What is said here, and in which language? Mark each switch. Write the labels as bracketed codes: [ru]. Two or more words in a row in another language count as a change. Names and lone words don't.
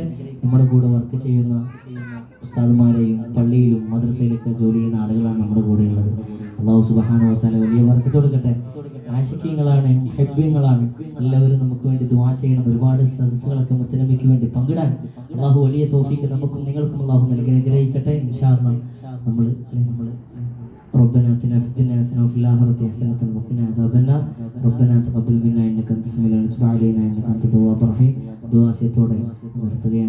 [ml] നമ്മുടെ കൂടെ വർക്ക് ചെയ്യുന്ന ഉസ്താദുമാരെയും പള്ളിയിലും മദ്രസയിലൊക്കെ ജോലി ചെയ്യുന്ന ആളുകളാണ് നമ്മുടെ കൂടെ ഉള്ളത്. [ar] الله سبحانه وتعالى [ml] വലിയ ബർക്കത്ത് കൊടുക്കട്ടെ. ആശിഖീങ്ങളാണ്, മുഹബ്ബീങ്ങളാണ്, എല്ലാവരും നമുക്ക് വേണ്ടി ദുആ ചെയ്യണം. ഒരുപാട് സദസ്സുകളൊക്കെ മുത്തനബിക്ക് വേണ്ടി പങ്കിടാൻ അല്ലാഹു വലിയ തൗഫീഖ് നമുക്കും നിങ്ങൾക്കും അല്ലാഹു നൽകി അനുഗ്രഹിക്കട്ടെ. [ar] إن شاء الله നമ്മൾ ربنا آتنا في الدنيا حسنة وفي الآخرة حسنة وقنا عذاب النار ربنا تقبل منا إنك أنت السميع العليم وتب علينا إنك أنت التواب الرحيم. [ml] ദുആസിയത്തോടെ നിർത്തുകയാണ്.